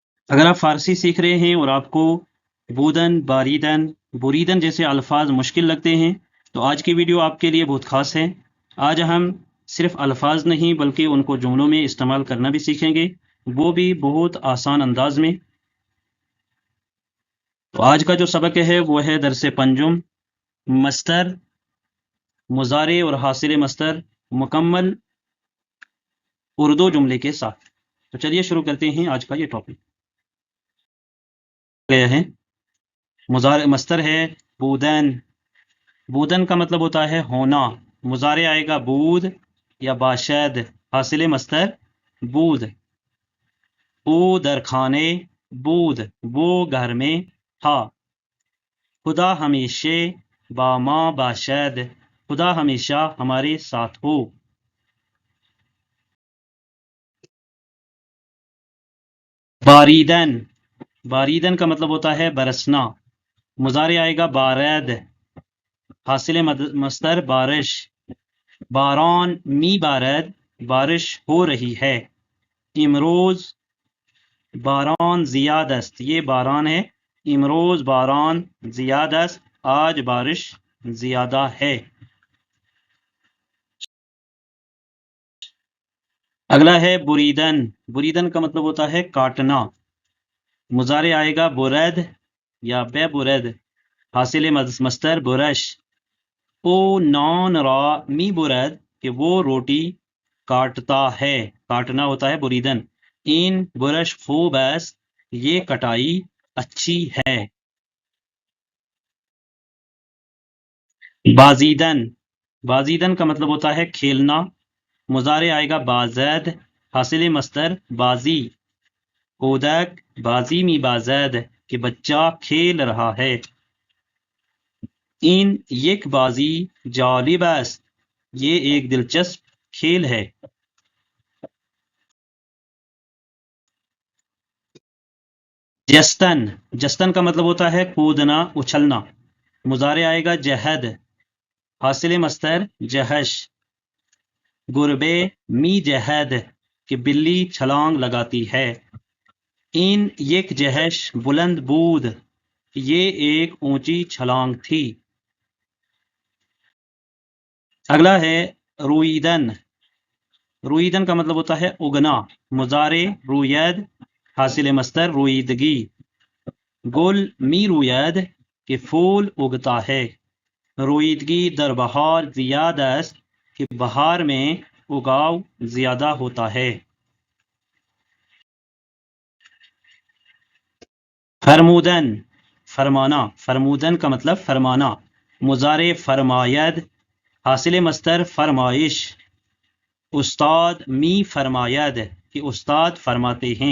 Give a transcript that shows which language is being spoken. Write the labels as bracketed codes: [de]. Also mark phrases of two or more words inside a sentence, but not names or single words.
[ur] اگر آپ فارسی سیکھ رہے ہیں اور آپ کو بودن، باریدن، بریدن جیسے الفاظ مشکل لگتے ہیں تو آج کی ویڈیو آپ کے لیے بہت خاص ہے۔ آج ہم صرف الفاظ نہیں بلکہ ان کو جملوں میں استعمال کرنا بھی سیکھیں گے، وہ بھی بہت آسان انداز میں۔ تو آج کا جو سبق ہے وہ ہے درس پنجم، مصدر، مضارع اور حاصل مصدر مکمل اردو جملے کے ساتھ۔ تو چلیے شروع کرتے ہیں آج کا یہ ٹاپک۔ گیا ہے مضارع، مصدر ہے بودن۔ بودن کا مطلب ہوتا ہے ہونا۔ مضارع آئے گا بود یا باشد۔ حاصل مصدر بود۔ [fa] او در کھانے بود، [ur] وہ گھر میں تھا۔ [fa] خدا ہمیشہ با ما باشد، [ur] خدا ہمیشہ ہمارے ساتھ ہو۔ باریدن، باریدن کا مطلب ہوتا ہے برسنا۔ مضارع آئے گا بارد۔ حاصل مصدر بارش۔ [fa] باران می بارد، [ur] بارش ہو رہی ہے۔ [fa] امروز باران زیاد است، [ur] یہ باران ہے۔ [fa] امروز باران زیاد است، [ur] آج بارش زیادہ ہے۔ اگلا ہے بریدن۔ بریدن کا مطلب ہوتا ہے کاٹنا۔ مضارع آئے گا برد یا بے برد۔ حاصل مصدر برش۔ [fa] او نان را می برد، [ur] کہ وہ روٹی کاٹتا ہے۔ کاٹنا ہوتا ہے بریدن۔ [fa] این برش خوب است، [ur] یہ کٹائی اچھی ہے۔ بازیدن، بازیدن کا مطلب ہوتا ہے کھیلنا۔ مضارع آئے گا بازد۔ حاصل مصدر بازی۔ [fa] کودک بازی می بازد، [ur] کہ بچہ کھیل رہا ہے۔ [fa] این یک بازی جالب است، [ur] یہ ایک دلچسپ کھیل ہے۔ جستن، جستن کا مطلب ہوتا ہے کودنا، اچھلنا۔ مضارع آئے گا جہد۔ حاصل مصدر جہش۔ [fa] گربے می جہد، [ur] کہ بلی چھلانگ لگاتی ہے۔ [fa] این یک جہش بلند بود، [ur] یہ ایک اونچی چھلانگ تھی۔ اگلا ہے رویدن۔ رویدن کا مطلب ہوتا ہے اگنا۔ مضارع روید۔ حاصل مصدر رویدگی۔ [fa] گل می روید، [ur] کہ پھول اگتا ہے۔ [fa] رویدگی در بہار زیاد است، [ur] کہ بہار میں اگاؤ زیادہ ہوتا ہے۔ فرمودن، فرمانا۔ فرمودن کا مطلب فرمانا۔ مضارع فرماید۔ حاصل مصدر فرمائش۔ [fa] استاد می فرماید، [ur] کہ استاد فرماتے ہیں۔